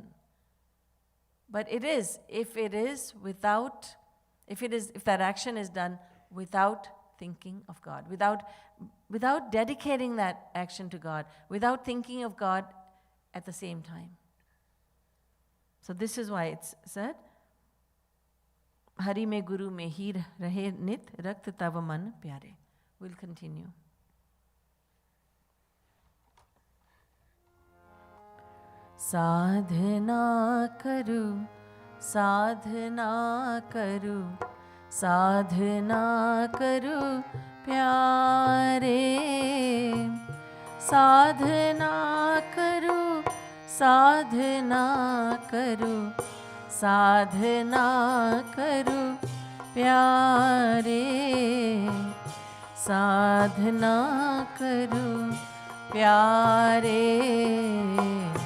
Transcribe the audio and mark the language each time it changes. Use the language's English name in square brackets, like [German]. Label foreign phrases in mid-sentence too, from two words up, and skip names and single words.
[English] But it is, if that action is done without thinking of God, without dedicating that action to God, without thinking of God at the same time. So this is why it's said, [Hindi] हरि में गुरु में ही रहे नित रक्त तव मन प्यारे. [English] We'll continue. [Hindi] साधना करूँ, साधना करूँ, साधना करूँ प्यारे. साधना करूँ, साधना करूँ, साधना करूँ प्यारे. साधना करूँ प्यारे.